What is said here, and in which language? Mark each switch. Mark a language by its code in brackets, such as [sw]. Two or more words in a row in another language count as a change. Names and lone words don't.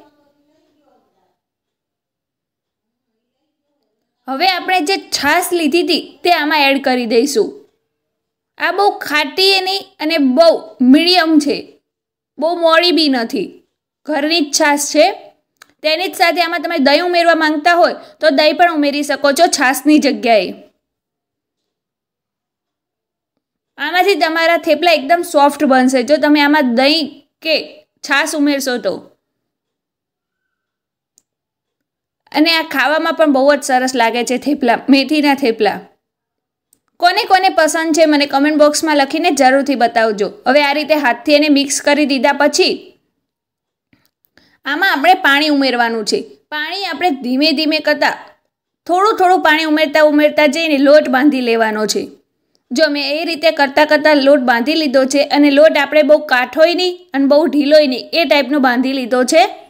[gu] હવે આપણે જે છાશ લીધી હતી તે આમાં એડ કરી દઈશું। આ બહુ ખાટી નહીં અને બહુ મીડિયમ છે, બહુ મોળી બી નથી, ઘરની જ છાશ છે। તેની જ સાથે આમાં તમે દહીં ઉમેરવા માંગતા હોય તો દહીં પણ ઉમેરી શકો છો છાશની જગ્યાએ। આમાંથી તમારા થેપલા એકદમ સોફ્ટ બનશે જો તમે આમાં દહીં કે છાશ ઉમેરશો તો। અને આ ખાવામાં પણ બહુ જ સરસ લાગે છે થેપલા, મેથીના થેપલા। કોને કોને પસંદ છે મને કમેન્ટ બોક્સમાં લખીને જરૂરથી બતાવજો। હવે આ રીતે હાથથી એને મિક્સ કરી દીધા પછી આમાં આપણે પાણી ઉમેરવાનું છે। પાણી આપણે ધીમે ધીમે કરતા થોડું થોડું પાણી ઉમેરતા ઉમેરતા જઈને લોટ બાંધી લેવાનો છે। જો મેં એ રીતે કરતાં કરતાં લોટ બાંધી લીધો છે અને લોટ આપણે બહુ કાઠોય નહીં અને બહુ ઢીલોય નહીં એ ટાઈપનો બાંધી લીધો છે.